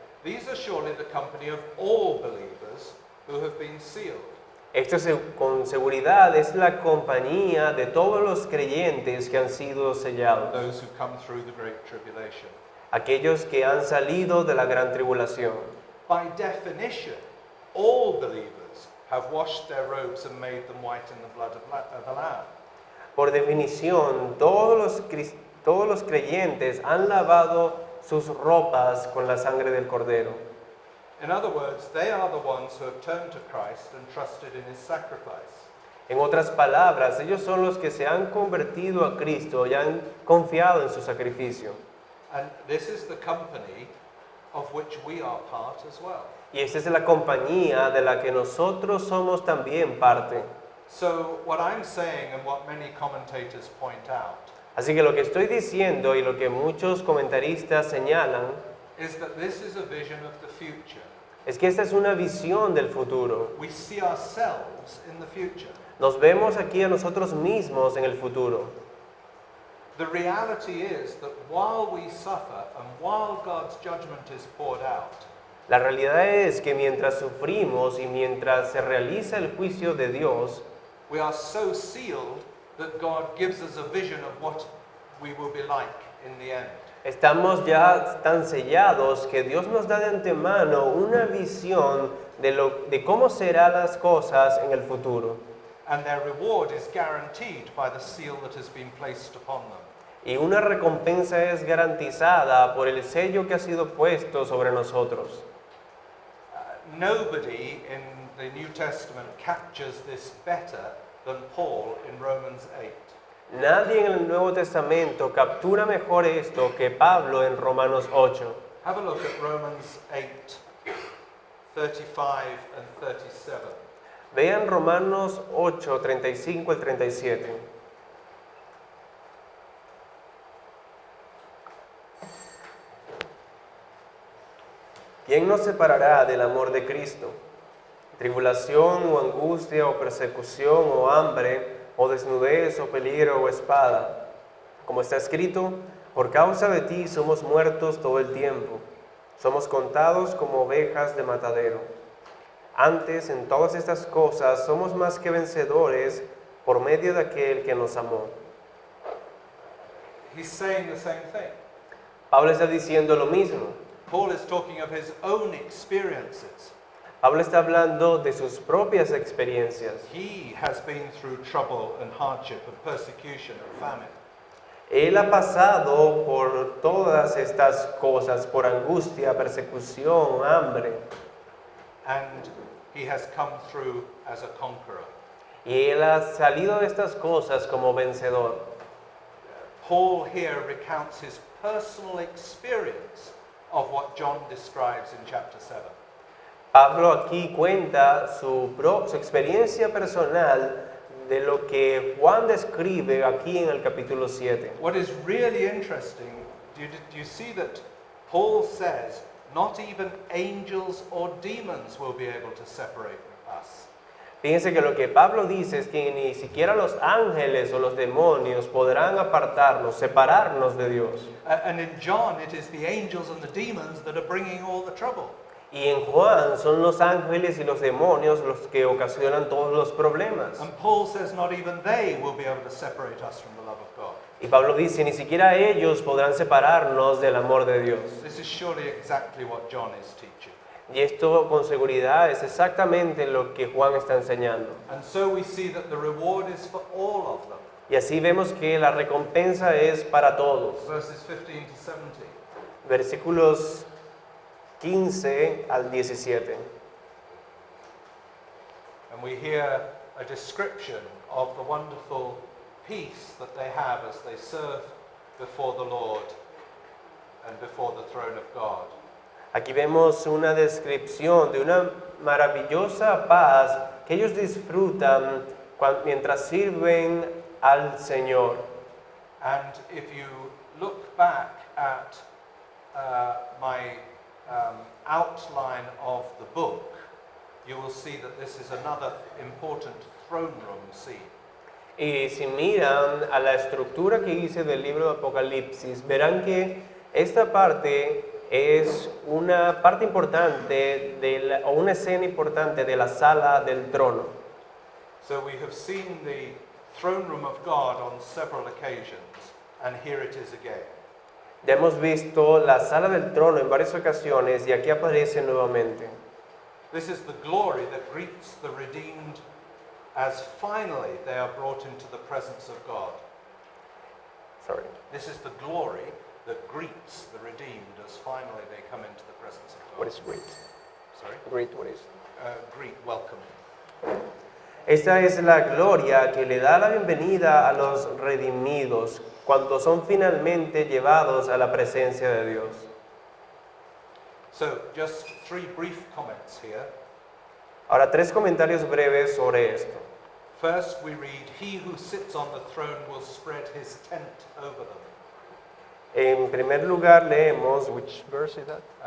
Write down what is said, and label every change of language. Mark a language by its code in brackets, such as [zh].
[en] These are surely the company of all believers who have been sealed. [es] Esto con seguridad es la compañía de todos los creyentes que han sido sellados, [en] Those who come through the great tribulation. [es] aquellos que han salido de la gran tribulación. [en] By definition, all believers have washed their robes and made them white in the blood of the Lamb. [es] Por definición, todos los creyentes han lavado sus ropas con la sangre del Cordero. [en] In other words, they are the ones who have turned to Christ and trusted in his sacrifice. [es] En otras palabras, ellos son los que se han convertido a Cristo y han confiado en su sacrificio. [en] And this is the company of which we are part as well. [es] Y esta es la compañía de la que nosotros somos también parte. [en] So what I'm saying and what many commentators point out [es] Así que lo que estoy diciendo y lo que muchos comentaristas señalan [en] is that this is a vision of the future. [es] es que esta es una visión del futuro. [en] We see ourselves in the future. [es] Nos vemos aquí a nosotros mismos en el futuro. [en] The reality is that while we suffer and while God's judgment is poured out, [es] La realidad es que mientras sufrimos y mientras se realiza el juicio de Dios, [en] we are so sealed that God gives us a vision of what we will be like in the end. [es] estamos ya tan sellados que Dios nos da de antemano una visión de cómo serán las cosas en el futuro. [en] And their reward is guaranteed by the seal that has been placed upon them. [es] Y una recompensa es garantizada por el sello que ha sido puesto sobre nosotros. [en] nobody in the New Testament captures this better than Paul in Romans 8. [es] Nadie en el Nuevo Testamento captura mejor esto que Pablo en Romanos 8. [en] Have a look at Romans 8, 35 and 37. [es] Vean Romanos 8, 35 al 37. ¿Quién nos separará del amor de Cristo? ¿Tribulación o angustia o persecución o hambre o desnudez o peligro o espada? Como está escrito, por causa de ti somos muertos todo el tiempo. Somos contados como ovejas de matadero. Antes, en todas estas cosas, somos más que vencedores por medio de aquel que nos amó. [en] He's saying the same thing. [es] Pablo está diciendo lo mismo. [en] Paul is talking of his own experiences. [es] Pablo está hablando de sus propias experiencias. [en] He has been through trouble and hardship and persecution and famine. [es] Él ha pasado por todas estas cosas, por angustia, persecución, hambre. [en] And he has come through as a conqueror. [es] Y él ha salido de estas cosas como vencedor. [en] Paul here recounts his personal experience of what John describes in chapter 7. [es] Pablo aquí cuenta su experiencia personal de lo que Juan describe aquí en el capítulo 7. [en] What is really interesting, do you see that Paul says not even angels or demons will be able to separate us? [es] Fíjense que lo que Pablo dice es que ni siquiera los ángeles o los demonios podrán apartarnos, separarnos de Dios. [en] And in John, it is the angels and the demons that are bringing all the trouble. [es] Y en Juan son los ángeles y los demonios los que ocasionan todos los problemas. [en] And Paul says not even they will be able to separate us from the love of God. [es] Y Pablo dice, ni siquiera ellos podrán separarnos del amor de Dios. [en] This is surely exactly what John is teaching. [es] Y esto con seguridad es exactamente lo que Juan está enseñando. [en] And so we see that the reward is for all of them. [es] Y así vemos que la recompensa es para todos. [en] Verses 15 to 17. [es] Versículos 15 al 17. [en] And we hear a description of the wonderful peace that they have as they serve before the Lord and before the throne of God. [es] Aquí vemos una descripción de una maravillosa paz que ellos disfrutan mientras sirven al Señor. [en] And if you look back at my outline of the book, you will see that this is another important throne room scene. [es] Y si miran a la estructura que hice del libro de Apocalipsis, verán que esta parte es una parte importante o una escena importante de la sala del trono. [en] So we have seen the throne room of God on several occasions, and here it is again. [es] Ya hemos visto la sala del trono en varias ocasiones y aquí aparece nuevamente. [en] This is the glory that greets the redeemed as finally they are brought into the presence of God. Sorry. This is the glory that greets the redeemed as finally they come into the presence of God. What is great? Sorry? Great, what is? Greet, welcome. [es] Esta es la gloria que le da la bienvenida a los redimidos cuando son finalmente llevados a la presencia de Dios. [en] So, just three brief comments here. [es] Ahora, 3 comentarios breves sobre esto. [en] First, we read, "He who sits on the throne will spread his tent over them." [es] En primer lugar leemos, [en] which verse is that?